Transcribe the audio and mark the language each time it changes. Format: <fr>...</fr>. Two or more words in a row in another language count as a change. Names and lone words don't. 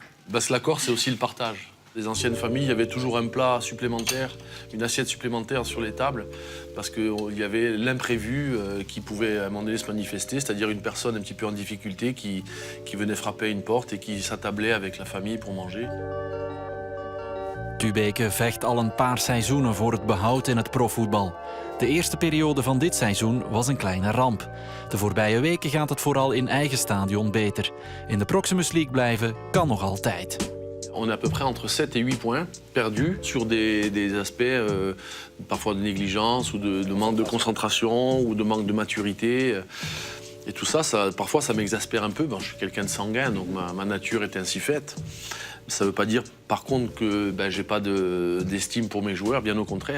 <fr>La Corse, c'est aussi le partage. Les anciennes familles, il y avait toujours un plat supplémentaire, une assiette supplémentaire sur les tables, parce qu'il y avait l'imprévu qui pouvait à un moment donné se manifester, c'est-à-dire une personne un petit peu en difficulté qui venait frapper à une porte et qui s'attablait avec la famille pour manger.</fr> <nl>Tubeke vecht al een paar seizoenen voor het behoud in het profvoetbal. De eerste periode van dit seizoen was een kleine ramp. De voorbije weken gaat het vooral in eigen stadion beter. In de Proximus League blijven kan nog altijd.</nl> <fr>On est à peu près entre 7 et 8 points perdus sur des aspects parfois de négligence ou de manque de concentration ou de manque de maturité. Et tout ça, parfois ça m'exaspère un peu. Je suis quelqu'un de sanguin, donc ma nature est ainsi faite. Ça ne veut pas dire par contre que j'ai pas d'estime pour mes joueurs, bien au contraire.</fr>